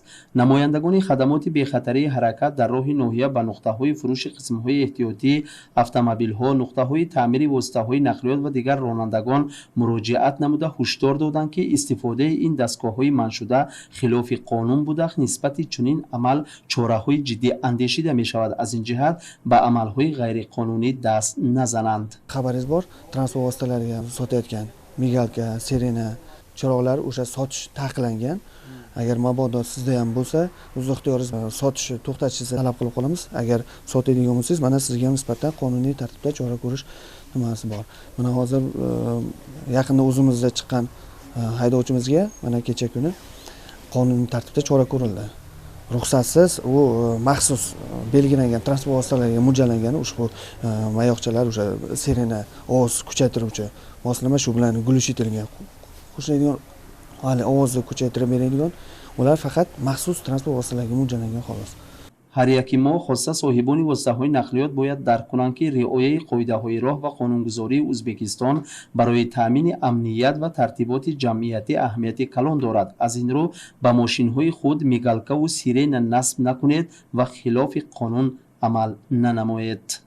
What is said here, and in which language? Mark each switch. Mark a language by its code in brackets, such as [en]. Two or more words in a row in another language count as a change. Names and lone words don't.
[tg] намояндагони хадамоти бехатарии ҳаракат дар роҳи ноҳия ба нуқтаҳои фурӯши қисмҳои эҳтиётии автомобилҳо, нуқтаҳои таъмири воситаҳои нақлиёт ва дигар ронандагон муроҷиат намуда ҳушдор доданд ки истифодаи ин дастгоҳҳои манъшуда хилофи қонун буда нисбати чунин амал чораҳои ҷиддӣ андешида мешавад. аз ин ҷиҳат ба амалҳои ғайриқонунӣ даст назананд. [uz] Xabaringiz bor, transport vositalariga sotayotgan migalka, sirena chiroqlari o'sha sotish taqiqlangan. agar mabodo sizda ham bo'lsa o'z ixtiyoringiz sotishni to'xtatishingizni talab qilib qolamiz. Agar sotadigan bo'lsangiz mana sizga nisbatan qonuniy tartibda chora ko'rish nimasi bor. Mana hozir yaqinda o'zimizda chiqqan haydovchimizga mana kecha kuni qonuniy tartibda chora ko'rildi. Ruxsatsiz u maxsus belgilangan transport vositalariga mo'ljallangan ushbu mayoqchalar, o'sha sirena, ovoz kuchaytiruvchi moslama shu bilan gulishtirilgan. Qo'shiladigan hali ovozni kuchaytirib beradigan ular faqat maxsus transport vositalariga mo'ljallangan xolos. [tg] ҳар яки мо хосса соҳибони воситаҳои нақлиёт бояд дар кунанд ки риояи қоидаҳои роҳ ва қонунгузории Ӯзбекистон барои таъмини амният ва тартиботи ҷамъиятӣ аҳамияти калон дорад. аз ин рӯ ба мошинҳои худ мигалкаву сирена насб накунед ва хилофи қонун амал нанамоед.